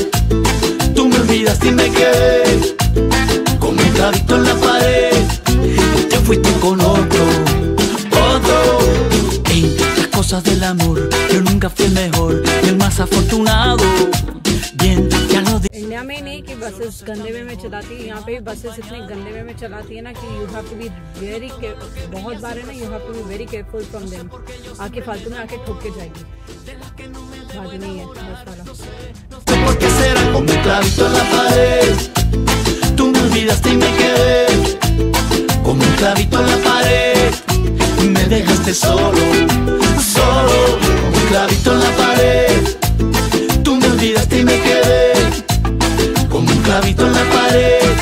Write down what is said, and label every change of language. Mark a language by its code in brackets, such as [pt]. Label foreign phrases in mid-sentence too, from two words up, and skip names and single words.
[es] Tú me olvidaste y me quedé como un clavito en la pared. Y te fuiste con otro. En las cosas del amor yo nunca fui el mejor y el más afortunado. Bien, ya lo dije. [hi] इंडिया में नहीं कि बसेस गंदे वे में चलाती है, यहाँ पे भी बसेस इतने गंदे वे में चलाती है ना कि [en] you have to be very careful. [hi] बहुत बार है ना, [en] you have to be very careful from them. [hi] आके फालतू में आके ठोक के जाएगी। बात नहीं है बस वाला। [es] Porque será como un clavito en la pared. Tú me olvidaste y me quedé como un clavito en la pared. Me dejaste solo, como un clavito en la pared. Tú me olvidaste y me quedé como un clavito en la pared.